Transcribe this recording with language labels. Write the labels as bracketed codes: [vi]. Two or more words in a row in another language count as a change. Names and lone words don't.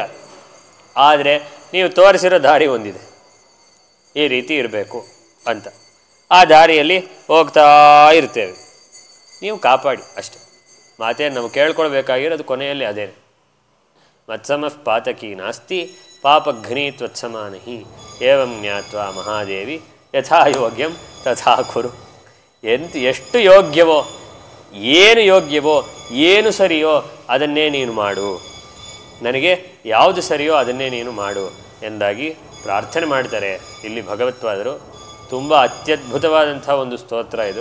[kn] ಆದರೆ ನೀವು ತೋರಿಸಿರೋ ದಾರಿ ಒಂದಿದೆ, ಈ ರೀತಿ ಇರಬೇಕು ಅಂತ. ಆ ದಾರಿಯಲ್ಲಿ ಹೋಗ್ತಾ ಇರ್ತೇವೆ. ನೀವು ಕಾಪಾಡಿ ಅಷ್ಟೆ. ಮಾತೇ ನಾವು ಕೇಳ್ಕೊಳ್ಬೇಕಾಗಿರೋದು ಕೊನೆಯಲ್ಲಿ ಅದೇನೆ. [sa] ಮತ್ಸಮಃ ಪಾತಕಿ ನಾಸ್ತಿ ಪಾಪಘ್ನಿ ತ್ವತ್ಸಮಾನಹಿ ಏವಂ ಜ್ಞಾತ್ವಾ ಮಹಾದೇವಿ ಯಥಾಯೋಗ್ಯಂ ತಥಾ ಕುರು. [kn] ಎಷ್ಟು ಯೋಗ್ಯವೋ, ಏನು ಯೋಗ್ಯವೋ, ಏನು ಸರಿಯೋ ಅದನ್ನೇ ನೀನು ಮಾಡು, ನನಗೆ ಯಾವುದು ಸರಿಯೋ ಅದನ್ನೇ ನೀನು ಮಾಡು ಎಂದಾಗಿ ಪ್ರಾರ್ಥನೆ ಮಾಡ್ತಾರೆ ಇಲ್ಲಿ ಭಗವತ್ಪಾದರು. ತುಂಬ ಅತ್ಯದ್ಭುತವಾದಂಥ ಒಂದು ಸ್ತೋತ್ರ ಇದು.